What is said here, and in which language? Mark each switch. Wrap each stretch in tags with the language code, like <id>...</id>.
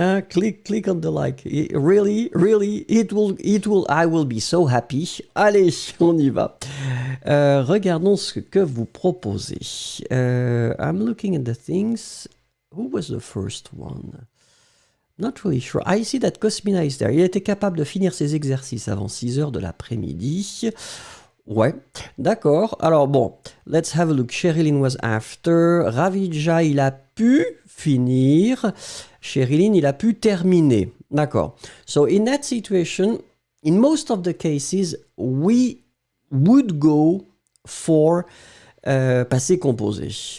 <en>click on the like. Really, I will be so happy.</en> <fr>Allez, on y va. Regardons ce que vous proposez.</fr> <en>I'm looking at the things. Who was the first one? Not really sure. I see that Cosmina is there.</en> <fr>Il était capable de finir ses exercices avant 6 heures de l'après-midi. Ouais, d'accord. Alors bon,</fr> <en>let's have a look. Sherilyn was after.</en> <fr>Ravija, il a pu finir. Sherilyn, il a pu terminer. D'accord.</fr> <en>So in that situation, in most of the cases, we would go for passé composé.</en>